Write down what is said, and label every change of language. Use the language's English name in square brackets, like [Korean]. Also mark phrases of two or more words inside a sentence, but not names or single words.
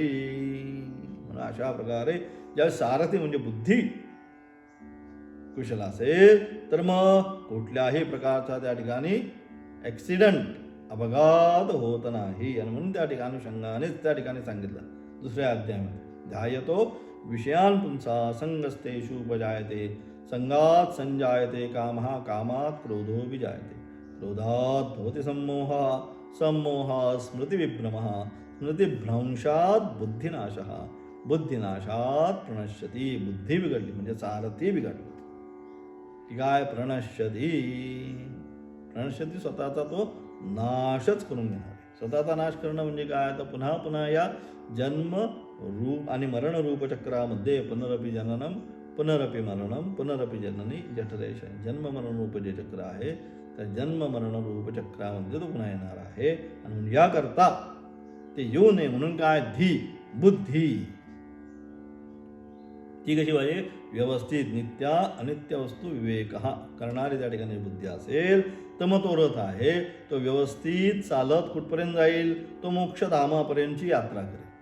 [Marathi] म्हणून अशा प्रकारे ज्या सारथी म्हणजे बुद्धी कुशल असेल तर मग कुठल्याही प्रकारचा त्या ठिकाणी ॲक्सिडंट अपघात होत नाही. आणि म्हणून त्या ठिकाणी अनुषंगानेच त्या ठिकाणी सांगितलं दुसऱ्या अध्यायामध्ये, [Sanskrit] ध्यायतो विषयान पुंसा संगस्तेषु उपजायते संगात संजायते कामः कामात क्रोधो विजायते क्रोधात भवति सम्मोहा सम्मोहात् स्मृतिविभ्रमः स्मृतिभ्रंशात बुद्धिनाशः बुद्धिनाशात प्रणश्यती. [Marathi] बुद्धी बिघडली म्हणजे सारथी बिघडली की काय, प्रणश्यती. प्रणश्यती स्वतःचा तो नाशच करून घेणार. स्वतःचा नाश करणं म्हणजे काय, तर पुन्हा पुन्हा या जन्म रूप आणि मरण रूप चक्रामध्ये [Sanskrit] पुनरपि जननम पुनरपि मरणम पुनरपि जननी जठरेश, [Marathi] जन्म मरण रूप जे चक्र आहे त्या जन्म मरण रूप चक्रामध्ये तो पुन्हा येणार आहे. आणि म्हणून याकरता ते येऊ नये म्हणून काय, धी बुद्धी ती कशी पाहिजे, व्यवस्थित नित्या अनित्य वस्तू विवेक करणारी त्या ठिकाणी बुद्धी असेल तर मग तो रथ आहे तो व्यवस्थित चालत कुठपर्यंत जाईल, तो मोक्षधामापर्यंतची यात्रा करेल.